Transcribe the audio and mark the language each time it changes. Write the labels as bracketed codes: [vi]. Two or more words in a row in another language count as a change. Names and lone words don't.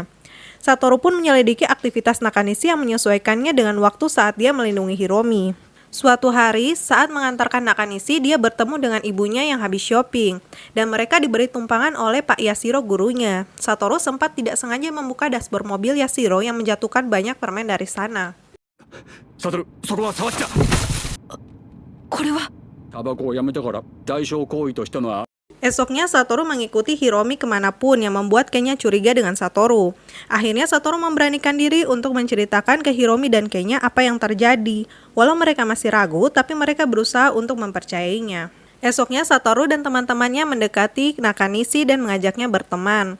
[id] Satoru pun menyelidiki aktivitas Nakanishi yang menyesuaikannya dengan waktu saat dia melindungi Hiromi. Suatu hari, saat mengantarkan Nakanishi, dia bertemu dengan ibunya yang habis shopping, dan mereka diberi tumpangan oleh Pak Yashiro gurunya. Satoru sempat tidak sengaja membuka dashboard mobil Yashiro yang menjatuhkan banyak permen dari sana. Satoru, [ja] そこは触っちゃ。これはタバコをやめたから代償行為としたのは。 [id] Esoknya Satoru mengikuti Hiromi kemanapun yang membuat Kenya curiga dengan Satoru. Akhirnya Satoru memberanikan diri untuk menceritakan ke Hiromi dan Kenya apa yang terjadi. Walau mereka masih ragu, tapi mereka berusaha untuk mempercayainya. Esoknya Satoru dan teman-temannya mendekati Nakanishi dan mengajaknya berteman.